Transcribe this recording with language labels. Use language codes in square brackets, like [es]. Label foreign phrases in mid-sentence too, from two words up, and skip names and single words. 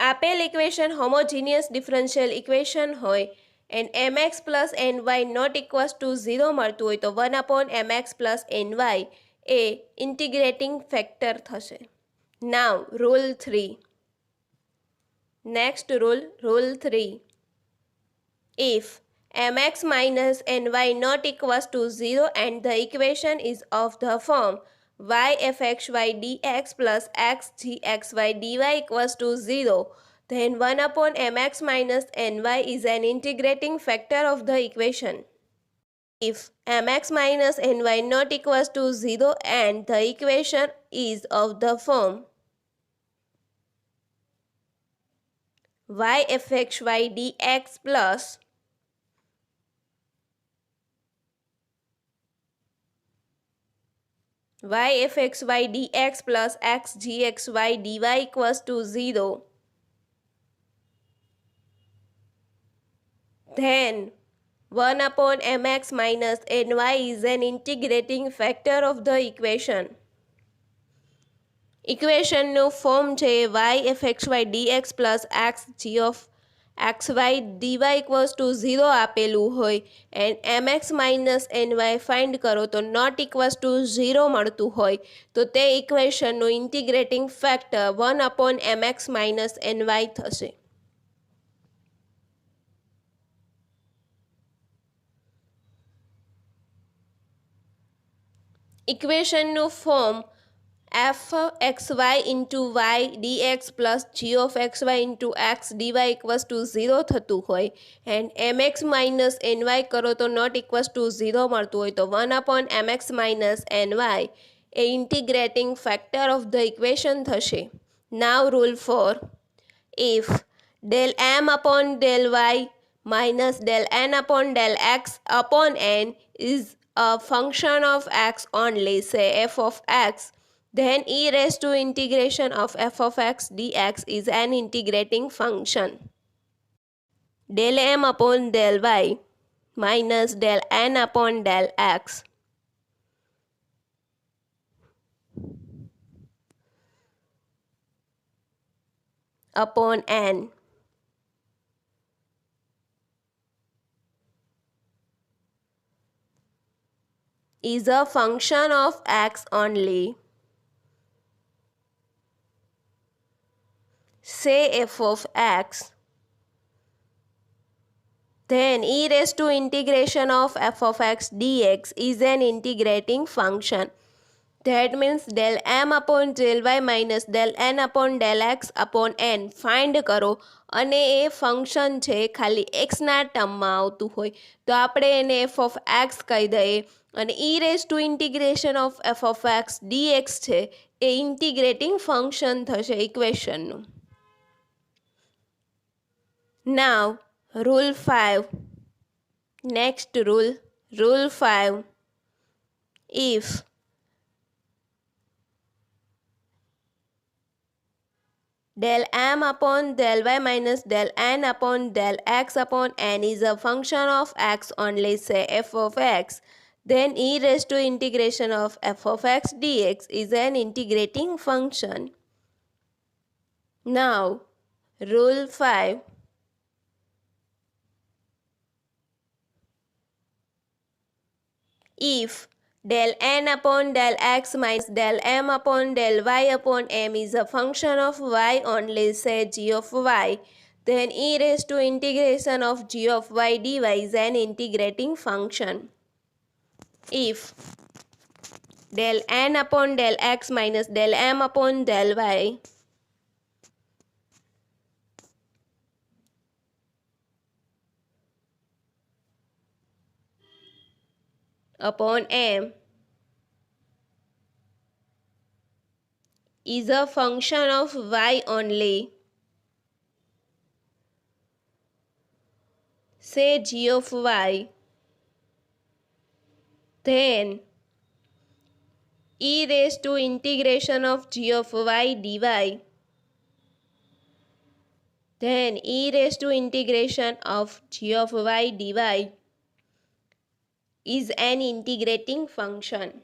[gu] આપેલ [en] equation homogeneous differential equation [gu] હોય [en] and mx plus ny not equals to 0 [gu] મળતું હોય તો [en] 1/mx plus ny [gu] એ [en] integrating factor [gu] થશે. [en] Now rule 3. Next rule 3. If mx minus ny not equals to 0 and the equation is of the form y fxy dx plus x gxy dy equals to 0, then 1/mx minus ny is an integrating factor of the equation. If mx minus ny not equals to 0 and the equation is of the form y fxy dx plus y fxy dx plus x gxy dy equals to 0, then 1/mx minus ny is an integrating factor of the equation. [gu] ઇક્વેશનનું ફોર્મ છે [en] y fxy dx plus x g of xy dy equals to 0 [gu] આપેલું હોય [en] and mx minus ny find [gu] કરો તો [en] not equals to 0 [gu] મળતું હોય તો તે ઇક્વેશનનું [en] integrating factor 1/mx minus ny [gu] થશે. ઇક્વેશનનું ફોર્મ [en] fxy into y dx plus g of xy into x dy equals to 0 [gu] થતું હોય [en] and mx minus ny [gu] કરો તો [en] not equals to 0 [gu] મળતું હોય તો [en] 1/mx minus ny [gu] એ [en] integrating factor of the equation [gu] થશે. [en] Now rule 4. If del m upon del y minus del n upon del x upon n is a function of x only, say f of x, then e raised to integration of f of x dx is an integrating function. Del m upon del y minus del n upon del x upon n is a function of x only, say f of x, then e raised to integration of f of x dx is an integrating function. That means del m upon del y minus del n upon del x upon n [gu] ફાઇન્ડ કરો અને એ ફંક્શન છે ખાલી એક્સના ટર્મમાં આવતું હોય તો આપણે એને [en] f of x [gu] કહી દઈએ અને [en] e raise to integration of f of x dx [gu] છે એ [en] integrating function [gu] થશે ઇક્વેશનનું. [en] Now rule 5. Next rule 5. If del m upon del y minus del n upon del x upon n is a function of x only, say f of x, then e raised to integration of f of x dx is an integrating function. Now, rule 5. If del n upon del x minus del m upon del y upon m is a function of y only, say g of y, then e raised to integration of g of y dy is an integrating function. If del n upon del x minus del m upon del y upon m is a function of y only, say g of y, then e raised to integration of g of y dy, then e raised to integration of g of y dy is an integrating function.